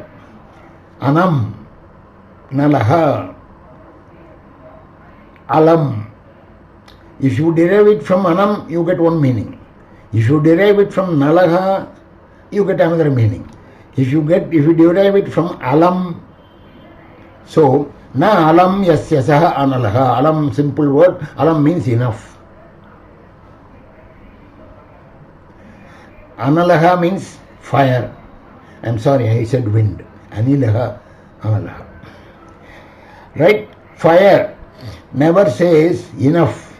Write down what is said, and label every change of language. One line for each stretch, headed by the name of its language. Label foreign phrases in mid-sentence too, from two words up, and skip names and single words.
Sanskrit: अनम् नलः अलम्.
English: If you derive it from Anam, you get one meaning. If you derive it from Nalaha, you get another meaning. If you derive it from Alam, so
Sanskrit: न अलं यस्य सः अनलः.
English: Alam, simple word. Alam means enough. Analaha means fire. I'm sorry, I said wind.
Sanskrit: अनिलः अनलः.
English: Right? Fire never says enough.